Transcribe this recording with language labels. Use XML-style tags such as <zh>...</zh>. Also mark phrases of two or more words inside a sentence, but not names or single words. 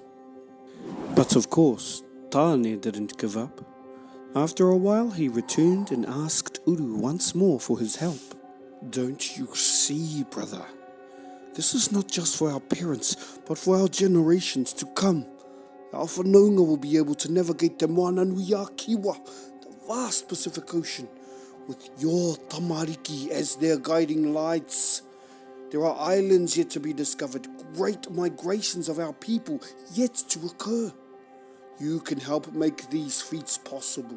<en>But of course, Tāne didn't give up. After a while, he returned and asked Uru once more for his help. Don't you see, brother? This is not just for our parents, but for our generations to come. Our whanaunga will be able to navigate the moana nui a kiwa, the vast Pacific Ocean, with your tamariki as their guiding lights. There are islands yet to be discovered, great migrations of our people yet to occur. You can help make these feats possible.</en>